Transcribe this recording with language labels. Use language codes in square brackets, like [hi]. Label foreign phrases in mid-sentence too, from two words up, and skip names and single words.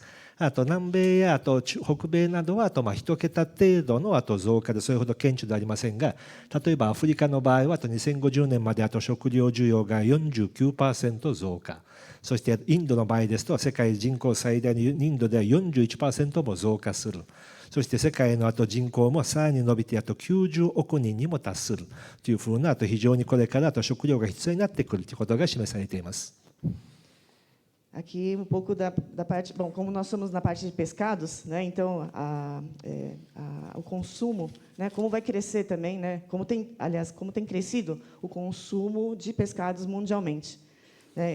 [ja] 南米や北米などは1桁程度の増加でそれほど顕著ではありませんが、例えばアフリカの場合は2050年まで食料需要が 49% 増加、そしてインドの場合ですと世界人口最大のインドでは 41% も増加する。そして世界の人口もさらに伸びて90億人にも達するというふうな非常にこれから食料が必要になってくるということが示されています。 [pt] Aqui pouco da parte, bom, como nós somos na parte de pescados, né? Então o consumo, né? Como vai crescer também, né? Como tem crescido o consumo de pescados mundialmente, né?